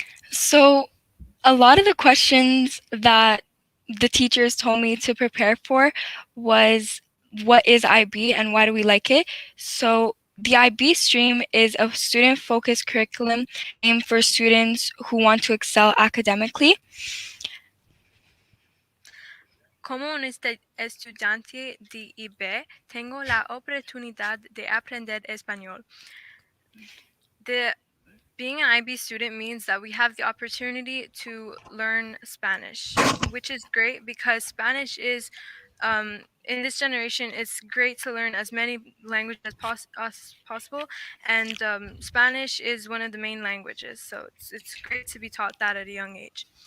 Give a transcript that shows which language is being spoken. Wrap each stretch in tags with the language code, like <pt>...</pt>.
<en>So, a lot of the questions that the teachers told me to prepare for was what is IB and why do we like it? So, the IB stream is a student focused curriculum aimed for students who want to excel academically.</en> <es>Como un estudiante de IB, tengo la oportunidad de aprender español.</es> <en>Being an IB student means that we have the opportunity to learn Spanish, which is great because Spanish is, in this generation, it's great to learn as many languages as possible, and Spanish is one of the main languages, so it's great to be taught that at a young age.</en>